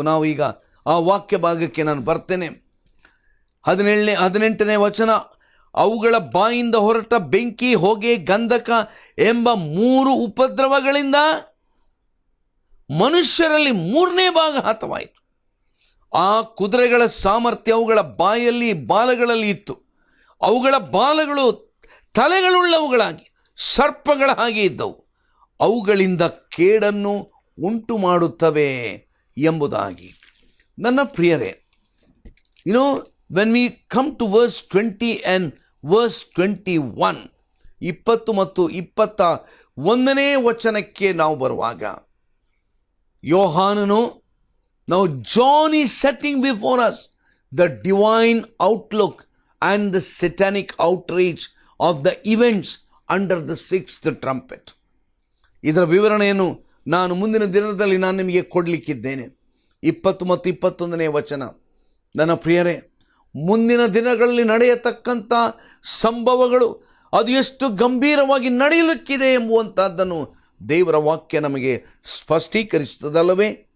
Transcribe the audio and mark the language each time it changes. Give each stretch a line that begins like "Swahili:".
Kannada: ನಾವು ಈಗ ಆ ವಾಕ್ಯ ಭಾಗಕ್ಕೆ ನಾನು ಬರ್ತೇನೆ. 18ನೇ ವಚನ, ಅವುಗಳ ಬಾಯಿಂದ ಹೊರಟ ಬೆಂಕಿ, ಹೊಗೆ, ಗಂಧಕ ಎಂಬ 3 ಉಪದ್ರವಗಳಿಂದ ಮನುಷ್ಯರಲ್ಲಿ 3ನೇ ಭಾಗ ಹತವಾಯಿತು. ಆ ಕುದುರೆಗಳ ಸಾಮರ್ಥ್ಯ ಅವುಗಳ ಬಾಯಲ್ಲಿ ಬಾಲಗಳಲ್ಲಿ ಇತ್ತು. ಅವುಗಳ ಬಾಲಗಳು ತಲೆಗಳುಳ್ಳವುಗಳಾಗಿ ಸರ್ಪಗಳ ಹಾಗೆ ಇದ್ದವು. ಅವುಗಳಿಂದ ಕೇಡನ್ನು ಉಂಟು ಮಾಡುತ್ತವೆ ಎಂಬುದಾಗಿ. ನನ್ನ ಪ್ರಿಯರೇ,
English: when we come to verse 20 and verse 21,
Kannada: 20 ಮತ್ತು 21ನೇ ವಚನಕ್ಕೆ ನಾವು ಬರುವಾಗ, ಯೋಹಾನನು,
English: now John is setting before us the divine outlook and the satanic outrage of the events under the 6th trumpet.
Kannada: ಇದರ ವಿವರಣೆಯನ್ನು ನಾನು ಮುಂದಿನ ದಿನದಲ್ಲಿ ನಾನು ನಿಮಗೆ ಕೊಡಲಿಕ್ಕಿದ್ದೇನೆ. 20 ಮತ್ತು 21ನೇ ವಚನ. ನನ್ನ ಪ್ರಿಯರೇ, ಮುಂದಿನ ದಿನಗಳಲ್ಲಿ ನಡೆಯತಕ್ಕಂಥ ಸಂಭವಗಳು ಅದು ಎಷ್ಟು ಗಂಭೀರವಾಗಿ ನಡೆಯಲಿಕ್ಕಿದೆ ಎಂಬುವಂಥದ್ದನ್ನು ದೇವರ ವಾಕ್ಯ ನಮಗೆ ಸ್ಪಷ್ಟೀಕರಿಸುತ್ತದಲ್ಲವೇ?